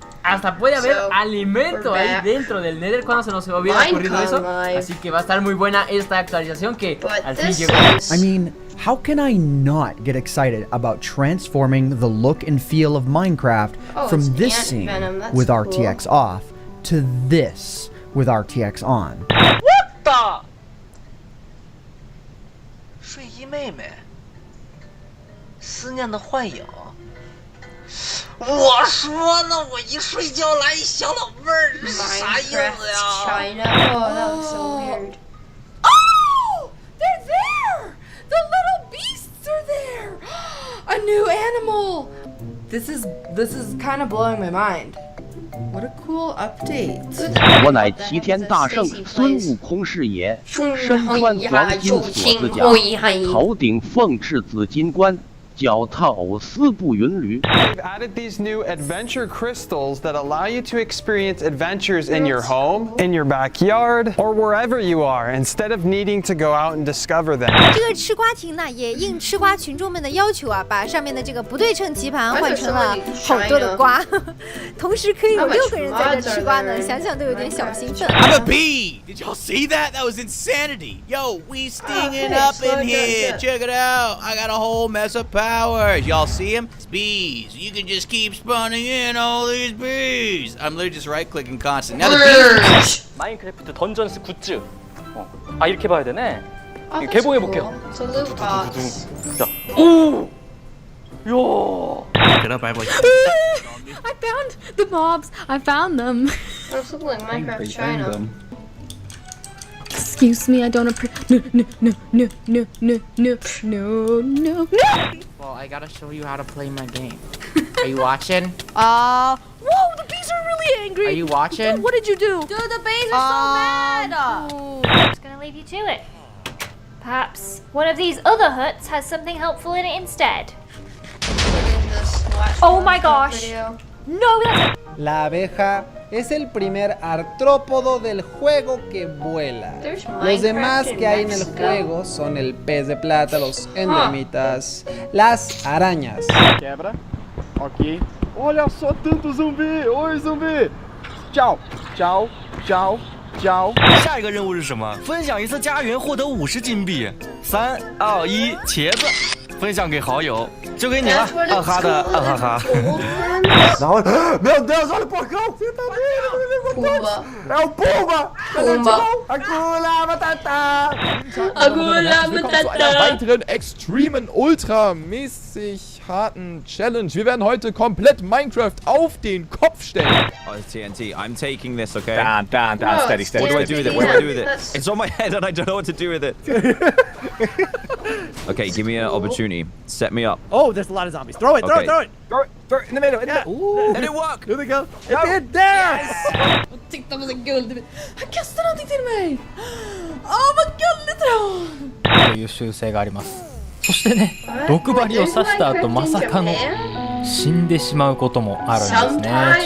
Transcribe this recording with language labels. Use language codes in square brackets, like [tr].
[es] Hasta puede haber alimento ahí dentro del Nether. Cuando se nos hubiera ocurrido eso. Así que va a estar muy buena esta actualización que al fin llegó. [en] I mean, how can I not get excited about transforming the look and feel of Minecraft from this scene with RTX off to this with RTX on? What the? [zh] 睡衣妹妹，思念的幻影。我说呢，我一睡觉来一小老妹儿，这是啥意思呀 [en] China. Oh, that was so weird. Oh, they're there. The little beasts are there. A new animal. This is kind of blowing my mind. What a cool update. [zh] 我乃齐天大圣孙悟空是也，身穿黄金锁子甲，头顶凤翅紫金冠。脚踏藕丝步云驴。 [en] They've added these new adventure crystals that allow you to experience adventures in your home, in your backyard, or wherever you are, instead of needing to go out and discover them. [zh] 这个吃瓜亭呢，也应吃瓜群众们的要求啊，把上面的这个不对称棋盘换成了好多的瓜，同时可以有6个人在这吃瓜呢，想想都有点小兴奋。 [en] I'm a bee. Did y'all see that? That was insanity. Yo, we stinging up in here. Check it out. I got a whole mess of powers. Y'all see them? It's bees. You can just keep spawning in all these bees. I'm literally just right-clicking constant. Now the bees. [ko] 마인크래프트 던전스 굿즈. 아 이렇게 봐야 되네. 개봉해 볼게요. [en] It's a loot box. [ko] 자, 오, 야. [en] Get up, boy. I found the mobs. I found them. Looks like Minecraft China. Excuse me, I don't appreciate. No. Well, I gotta show you how to play my game. Are you watching? Whoa, the bees are really angry. Are you watching? What did you do? Dude, the bees are so mad. I'm just gonna leave you to it. Perhaps one of these other huts has something helpful in it instead. Oh my gosh. No, that's... [es] La abeja es el primer artrópodo del juego que vuela. Los demás que hay en el juego son el pez de plata, los endermitas, las arañas. [pt] Quebra. Ok. Olha só tanto zumbi! Oi, zumbi! Tchau, tchau, tchau, tchau. [zh] 下一个任务是什么？分享一次家园，获得50金币。3、2、1，茄子，分享给好友，就给你了，二哈的二哈哈。然后， [pt] meu Deus, olha o porcão! Você tá vendo? É o Pumba! Agula Matata! Agula Matata! [de] Einer weiteren extremen, ultramäßig harten Challenge. Wir werden heute komplett Minecraft auf den Kopf stellen. [en] Oh, it's TNT. I'm taking this, okay? Down, steady. What do I do with it? What do I do with it? It's on my head and I don't know what to do with it. Okay, give me an opportunity. Set me up. Oh, there's a lot of zombies. Throw it, throw it! Throw it in the middle. Ooh. Did it work? Here they go. It did there! [sv] Jag tyckte det var så gulligt. Han kastade någonting till mig. Åh, vad gulligt då! [ja] という習性があります。そしてね、毒針を刺した後まさかの死んでしまうこともあるんですね。